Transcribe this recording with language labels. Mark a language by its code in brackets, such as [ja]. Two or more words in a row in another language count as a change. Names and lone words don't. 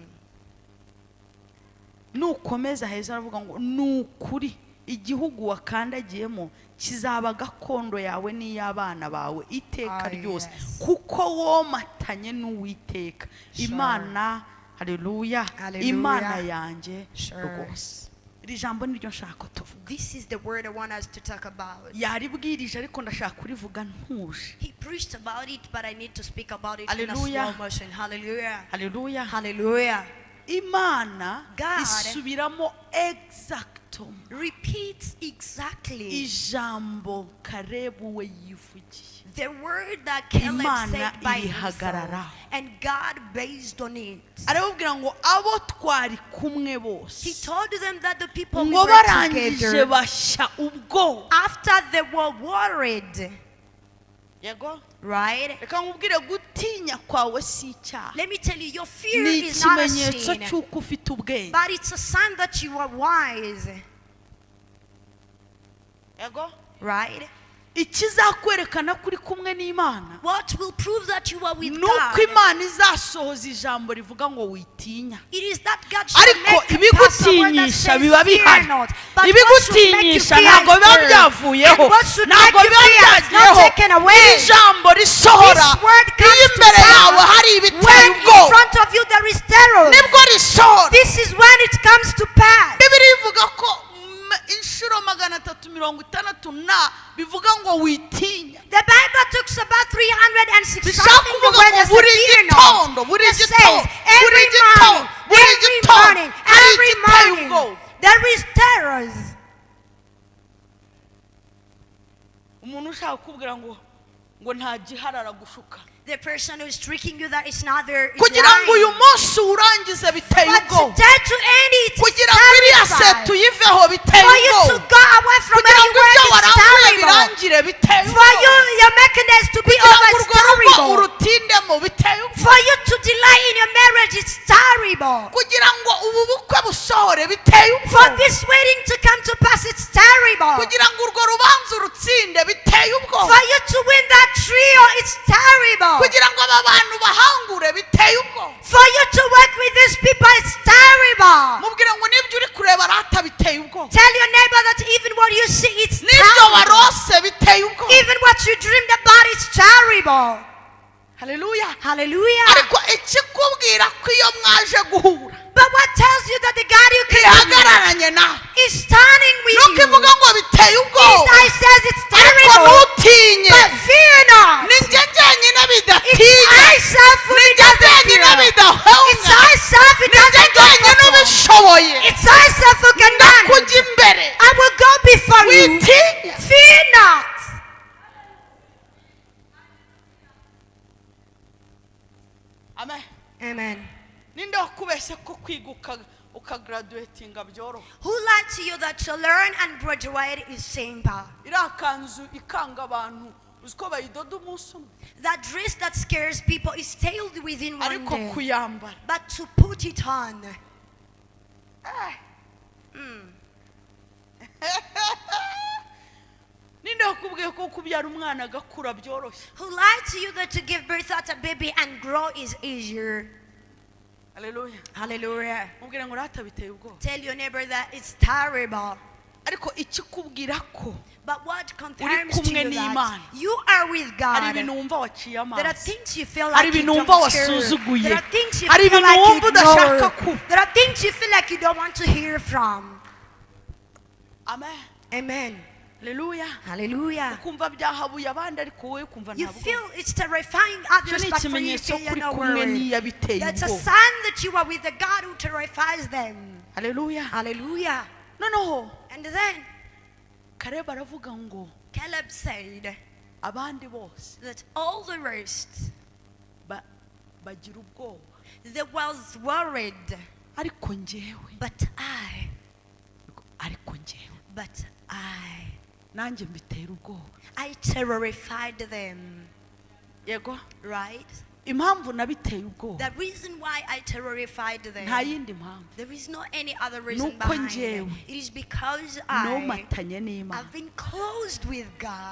[rw] Nukomeza heza aravuga ngo nukuri igihugu wakandagiyemo kizaba gakondo yawe n'iy'abana bawe iteka ryose kuko womatanye n'Uwiteka. Imana, haleluya, Imana yanjye rwose. Iri jambo niryo nshaka tuvuga. [en] This is the word I want us to talk about. [rw] Yaribwirije ariko ndashaka kurivuga ntuje. [en] He preached about it, but I need to speak about it Hallelujah. in a slow motion. Hallelujah. [rw] Haleluya. [en] Hallelujah. [rw] Imana [en] God [rw] isubiramo exactum. [en] Repeats exactly [rw] Ijambo Karebu we yivugiye. [en] the word that Caleb [rw] Imana [en] said by himself, [rw] irihagararaho. [en] and God based on it. [rw] Arababwira ngo abo twari kumwe bose. [en] He told them that the people we [rw] Ngo [en] were [rw] barangije [en] together, [rw] bashya ubwo. [en] after they were worried, [rw] Yego. [en] right? [rw] Reka nkubwire gutinya kwawe si icyaha. [en] Let me tell you, your fear [rw] Ni [en] is not a [rw] ikimenyetso [en] sin, [rw] cy'uko ufite ubwenge. [en] but it's a sign that you are wise, [rw] Yego. [en] right? [rw] Ikizakwerekana kuri kumwe n'Imana. [en] What will prove that you are with [rw] Nuko [en] God? [rw] Imana izasohoza ijambo rivuga ngo witinya. [en] It is that God shall [rw] Ariko [en] make a pass a word that [rw] ibigutinyisha [en] says, [rw] biba [en] fear [rw] bihari. [en] not. But what should make you [rw] Ibigutinyisha [en] fear [rw] ntabwo biba [en] is [rw] byavuyeho. [en] and what should make [rw] Ntabwo [en] you [rw] biba [en] fear is not [rw] byagiyeho. [en] taken away. [rw] Ijambo risohora. [en] This word [rw] Iyo [en] comes to [rw] imbere yawe [en] pass. [rw] hari ibiteye [en] When in [rw] ubwoba. [en] front of you there is terror, [rw] Nibwo risohora. [en] this is when it comes to pass. [rw] Bibiliya ivuga ko inshuro 360 bivuga ngo witinya. [en] The Bible talks about 360 something the word that says fear not. It says every morning there is terrors. [rw] Umuntu ushaka kubwira ngo nta giharara gushuka. [en] The person who is tricking you that is not there is [rw] kugira ngo uyu munsi urangize biteye ubwo. [en] But to end it, [rw] kugira ngo iriya se tuyiveho biteye [en] for you [rw] ubwo. [en] to go away from everywhere is terrible. For you, your mechanism to be over is terrible. For you to delay in your marriage is terrible. [rw] kugira ngo ubu bukwe busohore biteye ubwo. [en] For this wedding to come to pass, it's terrible. [rw] kugira ngo urwo rubanza urutsinde biteye ubwo. [en] For you to win that trio, it's terrible. [rw] kugira ngo aba bantu bahangure biteye ubwo. [en] For you to work with these people, it's terrible. [rw] mubwire ngo nibyo uri kureba rata biteye ubwo. [en] Tell your neighbor that even what you see, it's [rw] nibyo [en] terrible. [rw] warose biteye ubwo. [en] Even what you dreamed about, it's terrible. Hallelujah. Hallelujah. [rw] ariko ikikubwira ko iyo mwaje guhura [en] But what tells you that the God you came [rw] ihagararanye nawe [en] is standing with [rw] nuko [en] you? [rw] ivuga ngo biteye [en] His [rw] ubwoba. [en] eye says it's [rw] ariko [en] terrible. [rw] ntutinye. [en] But fear not. [rw] ni njye njyenyine [en] It's [rw] bidatinya. [en] I self who [rw] ni njye [en] doesn't [rw] njyenyine [en] fear. It's [rw] bidahunga. [en] I self who [rw] ni njye [en] doesn't go [rw] njyenyine [en] before. [rw] ubishoboye. [en] It's I self who can manage. [rw] ndakujya imbere. [en] I will go before you. [rw] witinya. [en] Fear not. [rw] amen. [en] Amen. [rw] ninde wakubeshye ko kwiga ukagraduatinga byoroha? [en] Who lied to you that to learn and graduate is simple? [rw] iriya kanzu ikanga abantu uzi ko bayidoda umunsi umwe. [en] That dress that scares people is tailed within one [rw] ariko [en] day. [rw] kuyambara [en] But to put it on. [rw] ninde wakubwiye ko kubyara umwana agakura byoroshye? [en] Who lied to you that to give birth to a baby and grow is easier? Hallelujah. Hallelujah. [rw] mubwire ngo rata biteye ubwoba. [en] Tell your neighbor that it's terrible. [rw] ariko ikikubwira ko [en] But what confirms to [rw] kumwe [en] you [rw] n'Imana. [en] that you are with [rw] hari [en] God? [rw] ibintu wumva waciye [en] There are [rw] amazi. [en] things you feel [rw] hari [en] like you [rw] ibintu [en] don't [rw] wumva [en] care. [rw] wasuzuguye. [en] There are things you [rw] hari [en] feel [rw] ibintu [en] like you [rw] wumva udashaka [en] ignore. [rw] kuba. [en] There are things you feel like you don't want to hear from. [rw] amen. [en] Amen. Hallelujah. Hallelujah. [rw] ukumva byahabuye abandi ariko wowe kumva [en] You [rw] ntabwo. [en] feel it's terrifying others, [rw] Icyo ni [en] but for you [rw] ikimenyetso [en] feel you're [rw] kuri [en] not [rw] kumwe [en] worried. [rw] n'iyabiteye [en] That's a [rw] ubwoba. [en] sign that you are with the God who terrifies them. Hallelujah. Hallelujah. [rw] noneho [en] And then [rw] Caleb aravuga ngo [en] Caleb said [rw] abandi bose [en] that all the rest, [rw] bagira ubwoba [en] they was worried, [rw] ariko njyewe [en] but I, [rw] nanjye mbitera ubwoba. [en] I terrified them. [rw] yego [en] Right? [rw] impamvu nabiteye ubwoba [en] The reason why I terrified them, [rw] nta yindi mpamvu. [en] there is no any other reason [rw] Nuko [en] behind [rw] njyewe [en] it. It is because I [rw] nomatanye n'Imana. [en] have been closed with God.